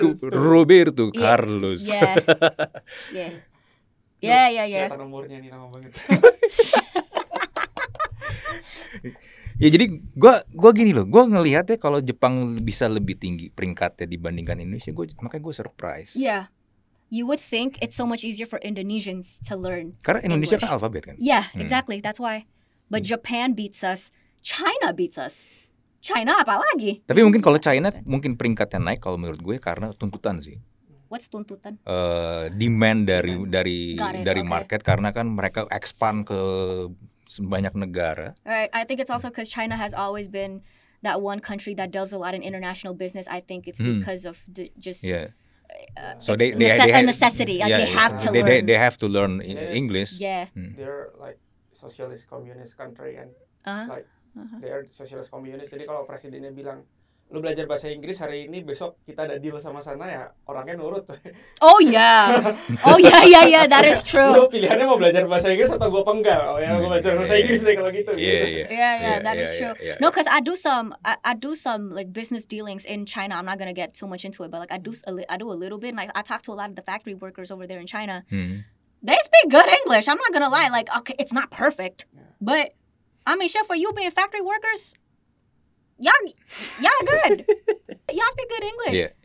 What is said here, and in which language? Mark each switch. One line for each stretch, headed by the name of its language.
English: Roberto Carlos. Yeah.
Indonesian: Kelihatan umurnya nih, lama banget. Ya jadi gue gini loh, gue ngelihat ya kalau Jepang bisa lebih tinggi peringkatnya dibandingkan Indonesia, makanya gue surprise.
English: Yeah, you would think it's so much easier for Indonesians to learn.
Indonesian: Karena Indonesia kan alfabet kan.
English: Yeah, exactly. That's why. But Japan beats us, China beats us.
Indonesian: China apalagi? Tapi mungkin kalau China mungkin peringkatnya naik kalau menurut gue karena tuntutan sih.
English: What's tuntutan?
Indonesian: Demand dari market, karena kan mereka expand ke banyak negara.
English: Right. I think it's also because China has always been that one country that does a lot in international business. I think it's because of the just. Yeah. So they a necessity. Like they have to learn. They have to learn English. Yeah. They're like socialist communist country and like they are socialist communist.
Indonesian: Jadi kalau presidennya bilang, lu belajar bahasa Inggris hari ini, besok kita ada deal sama sana, ya orangnya nurut.
English: Oh yeah. That is true.
Indonesian: Lu pilihannya mau belajar bahasa Inggris atau gua penggal? Oh ya, gua belajar bahasa Inggris deh kalau gitu.
English: Yeah, that is true. No, because I do some like business dealings in China. I'm not gonna get too much into it, but like I do a little bit. Like I talk to a lot of the factory workers over there in China. They speak good English. I'm not gonna lie. Like, okay, it's not perfect, but I mean, shit, for you being factory workers, y'all good. Y'all speak good English.